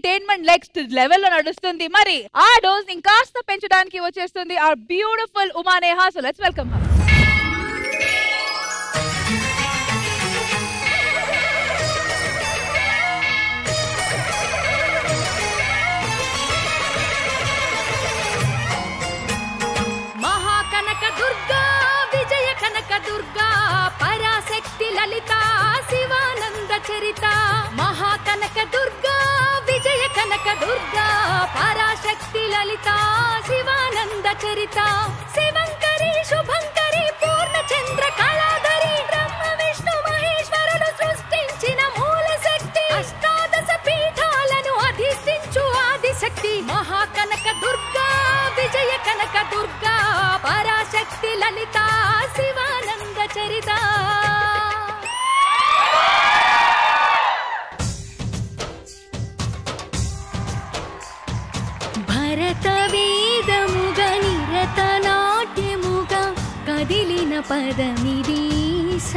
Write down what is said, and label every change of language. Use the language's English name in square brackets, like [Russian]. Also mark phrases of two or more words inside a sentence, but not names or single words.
[English] and next level [Telugu] లో నడుస్తుంది. మరి ఆ డోస్ ఇంకాస్త పెంచడానికి వచ్చేస్తుంది [English] our beautiful Uma Neha. So let's welcome her. [Telugu] మహాకనక దుర్గా విజయ కనక దుర్గా పరాశక్తి లలితా శివానంద చరిత. మహాకనక దుర్గా విజయ కనక దుర్గా పరాశక్తి లలితా శివానంద చరిత. శివంకరీ శుభంకరీ పూర్ణచంద్ర కలాధరీ బ్రహ్మ విష్ణు మహేశ్వరులు సృష్టించిన మూల శక్తి. అష్టాదశ పీఠాలను అధిష్ఠించు ఆదిశక్తి. మహాకనక దుర్గా విజయ కనక దుర్గా పరాశక్తి లలితా శివానంద చరిత. భరత వేదముగ నిరత నాట్యముగ కదిలిన పదమిదీశ.